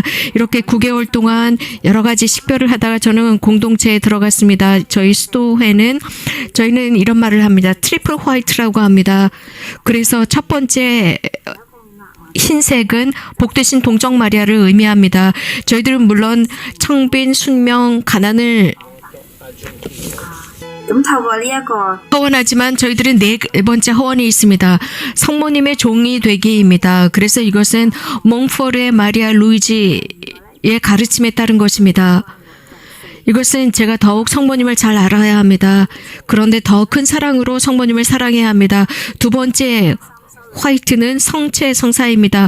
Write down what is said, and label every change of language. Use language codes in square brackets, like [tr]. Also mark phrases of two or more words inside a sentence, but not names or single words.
[ko] 이렇게 9개월 동안 여러 가지 식별을 하다가 저는 공동체에 들어갔습니다. 저희 수도회는 저희는 이런 말을 합니다. 트리플 화이트라고 합니다. 그래서 첫 번째 흰색은 복되신 동정 마리아를 의미합니다. 저희들은 물론 청빈, 순명, 가난을 咁透過呢一個 허원하지만 저희들은 네 번째 허원이 있습니다. 성모님의 종이 되기입니다. 그래서 이것은 몽포르의 마리아 루이지의 가르침에 따른 것입니다. 이것은 제가 더욱 성모님을 잘 알아야 합니다. 그런데 더 큰 사랑으로 성모님을 사랑해야 합니다. 두 번째 화이트는 성체 성사입니다.